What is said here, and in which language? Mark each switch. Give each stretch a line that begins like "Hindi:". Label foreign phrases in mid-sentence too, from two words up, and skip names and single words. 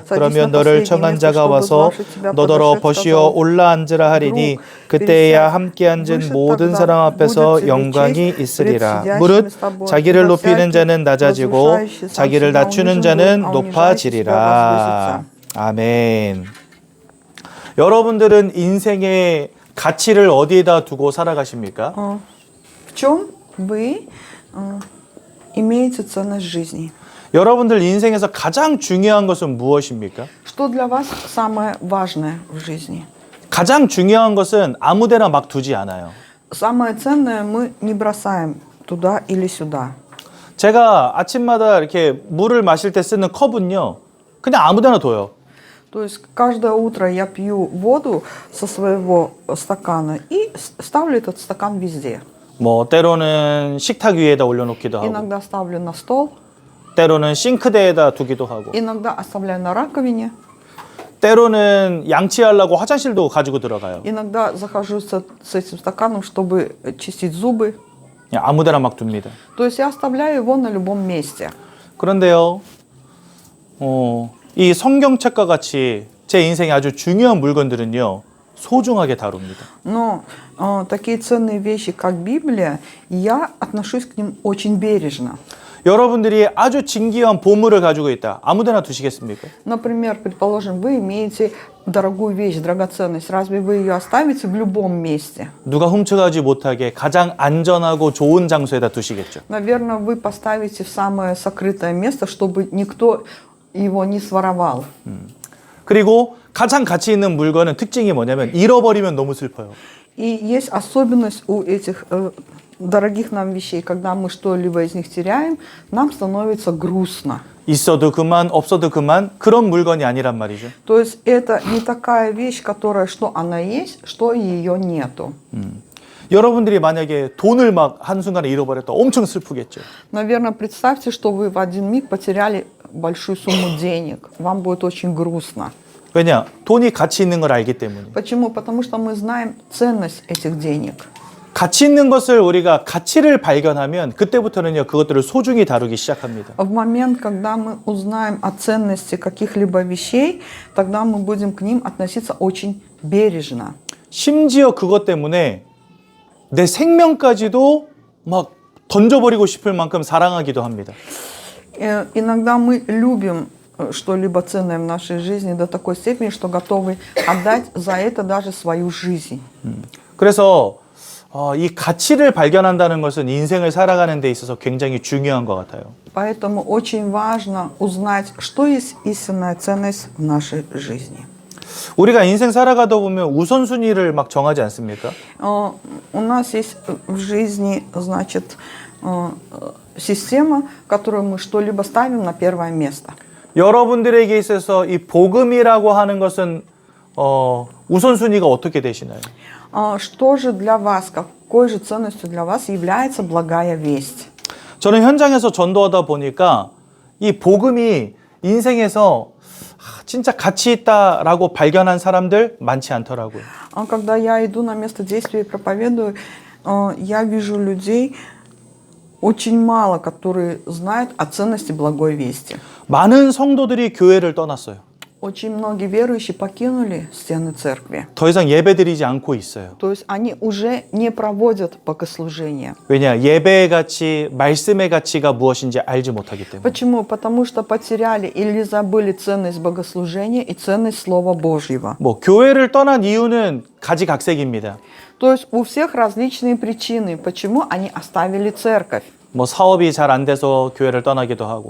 Korean: 그러면 너를 청한 자가 와서 너더러 버시어 올라 앉으라 하리니 그때야 함께 앉은 모든 사람 앞에서 영광이 있으리라. 무릇 자기를 높이는 자는 낮아지고 자기를 낮추는 자는 높아지리라. 아멘. 여러분들은 인생의 가치를 어디에다 두고 살아가십니까?
Russian: В чем вы имеете ценность жизни?
Korean: 여러분들 인생에서 가장 중요한 것은 무엇입니까?
Russian: Что для вас самое важное в жизни?
Korean: 가장 중요한 것은 아무데나 막 두지 않아요.
Russian: Самое ценное мы не бросаем туда или сюда.
Korean: 제가 아침마다 이렇게 물을 마실 때 쓰는 컵은요, 그냥 아무데나 둬요.
Russian: То есть каждое утро я пью воду со своего стакана и ставлю этот стакан везде.
Korean: 뭐 때로는 식탁 위에다 올려놓기도 하고,
Russian: Иногда ставлю на стол,
Korean: 때로는 싱크대에다 두기도 하고,
Russian: иногда оставляю на раковине,
Korean: 때로는 양치하려고 화장실도 가지고 들어가요.
Russian: иногда захожу с этим стаканом, чтобы чистить зубы.
Korean: 그냥 아무데나 막 둡니다.
Russian: То есть я оставляю его на любом месте.
Korean: 그런데요, 이 성경책과 같이 제 인생에 아주 중요한 물건들은요, 소중하게 다룹니다.
Russian: Но такие ценные вещи, как Библия, я отношусь к ним очень бережно.
Korean: 여러분들이 아주 진귀한 보물을 가지고 있다. 아무데나 두시겠습니까?
Russian: Например, предположим, вы имеете дорогую вещь, драгоценность. Разве вы ее оставите в любом месте?
Korean: 누가 훔쳐가지 못하게 가장 안전하고 좋은 장소에다 두시겠죠.
Russian: Наверное, вы поставите в самое сокрытое место, чтобы никто его не своровал.
Korean: 그리고 가장 가치 있는 물건은 특징이 뭐냐면 잃어버리면 너무 슬퍼요.
Russian: И есть особенность у этих дорогих нам вещей. Когда мы что-либо из них теряем, нам становится грустно.
Korean: 있어도 그만, 없어도 그만 그런 물건이 아니란 말이죠.
Russian: То есть это не такая вещь, которая что она есть, что ее нету.
Korean: 여러분들이 만약에 돈을 막 한순간에 잃어버렸다 엄청 슬프겠죠.
Russian: Наверное, представьте, что вы в один миг потеряли большую сумму денег. Вам будет очень грустно.
Korean: 왜냐? 돈이 가치 있는 걸 알기 때문에.
Russian: Почему? Потому что мы знаем ценность этих денег.
Korean: 가치 있는 것을 우리가 가치를 발견하면 그때부터는요 그것들을 소중히 다루기 시작합니다.
Russian: В момент, когда мы узнаем о ценности каких-либо вещей, тогда мы будем к ним относиться очень бережно.
Korean: 심지어 그것 때문에 내 생명까지도 막 던져버리고 싶을 만큼 사랑하기도 합니다.
Russian: Иногда мы любим что-либо ценное в нашей жизни до такой степени, что готовы отдать за это даже свою жизнь.
Korean: 그래서 이 가치를 발견한다는 것은 인생을 살아가는 데 있어서 굉장히 중요한 것 같아요.
Russian: Поэтому очень важно узнать, что есть истинная ценность в нашей жизни.
Korean: 우리가 인생 살아가다 보면 우선순위를 막 정하지 않습니까?
Russian: У нас есть в жизни, значит, система, которую мы что-либо ставим на первое место.
Korean: 여러분들에게 있어서 이 복음이라고 하는 것은 우선순위가 어떻게 되시나요?
Russian: Что же для вас, какой же ценностью для вас является благая весть?
Korean: 저는 현장에서 전도하다 보니까 이 복음이 인생에서 진짜 가치 있다라고 발견한 사람들 많지 않더라고요.
Russian: Когда я иду на место действия и проповедую, я вижу людей очень мало, которые знают о ценности благой вести.
Korean: 많은 성도들이 교회를 떠났어요.
Russian: Очень многие верующие покинули стены церкви.
Korean: 더 이상 예배드리지 않고 있어요.
Russian: То есть они уже не проводят богослужения.
Korean: 왜냐? 예배의 가치, 말씀의 가치가 무엇인지 알지 못하기 때문에.
Russian: Почему? Потому что потеряли или забыли ценность богослужения и ценность Слова Божьего.
Korean: 뭐 교회를 떠난 이유는 가지각색입니다.
Russian: То есть у всех различные причины, почему они оставили церковь.
Korean: 뭐 사업이 잘 안 돼서 교회를 떠나기도 하고,